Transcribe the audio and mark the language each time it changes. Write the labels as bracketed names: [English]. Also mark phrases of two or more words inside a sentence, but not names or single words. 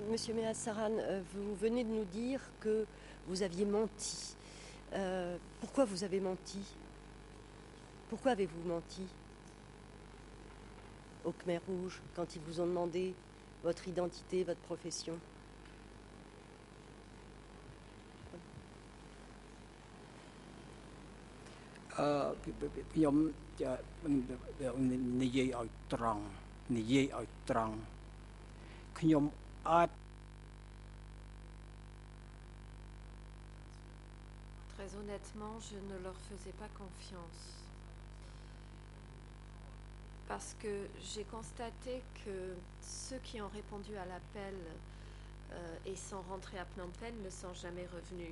[French] Monsieur Meaz Saran, vous venez de nous dire que vous aviez menti. Pourquoi vous avez menti? Pourquoi avez-vous menti au Khmer Rouge quand ils vous ont demandé votre identité, votre profession? [Khmer] ខ្ញុំនិយាយឲ្យត្រង់ខ្ញុំអាច [French] Très honnêtement, je ne leur faisais pas confiance. Parce que j'ai constaté que ceux qui ont répondu à l'appel et sont rentrés à Phnom Penh ne sont jamais revenus.